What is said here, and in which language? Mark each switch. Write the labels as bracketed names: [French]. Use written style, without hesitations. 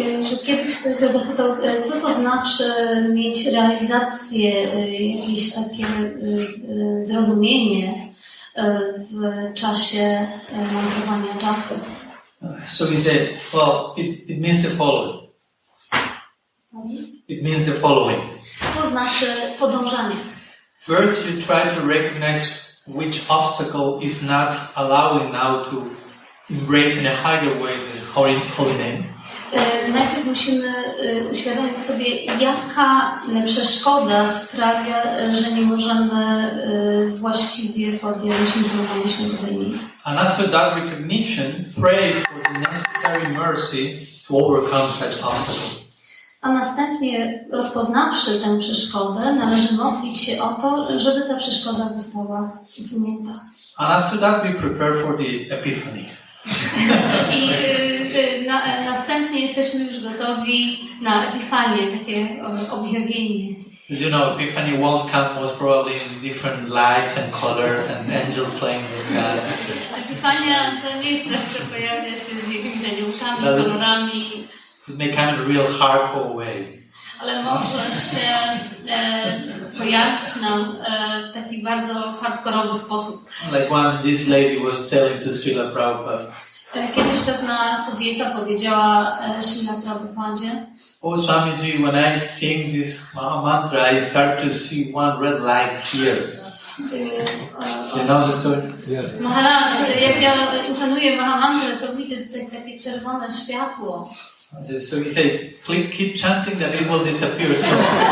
[Polish] Że kiedyś ktoś go zapytał, co to znaczy mieć realizację, jakieś takie zrozumienie w czasie mantrowania japy. [English] So he said, well, it means the following. It means the following. [Polish] To znaczy podążanie. [English] First, you try to recognize which obstacle is not allowing now to embrace in a higher way the holy name. [Polish] Najpierw musimy uświadomić sobie, jaka przeszkoda sprawia, że nie możemy właściwie podjąć nivritti świętego imienia. [English] And after that recognition, pray for the necessary mercy to overcome such obstacles. [Polish] A następnie, rozpoznawszy tę przeszkodę, należy modlić się o to, żeby ta przeszkoda została usunięta. [English] And after that, we prepare for the epiphany. [Polish] I następnie jesteśmy już gotowi na epifanię, takie objawienie. [English] As you know, epiphany won't come most probably in different lights and colors and angels flying in the sky. [Polish] Epifania to nie jest coś, co pojawia się z jakimiś aniołkami, kolorami. [English] It may come in a real hardcore way. [Polish] Ale może się pojawić nam w taki bardzo hardkorowy sposób. [English] Like once this lady was telling to Srila Prabhupada. [Polish] Kiedyś pewna kobieta powiedziała Srila Prabhupadzie: [English] Oh Swamiji, when I sing this mantra, I start to see one red light here. You know the story? [Polish] Maharaj, jak ja intonuję Mahamantrę, to widzę takie czerwone światło. [English] So he said, keep chanting that it will disappear soon.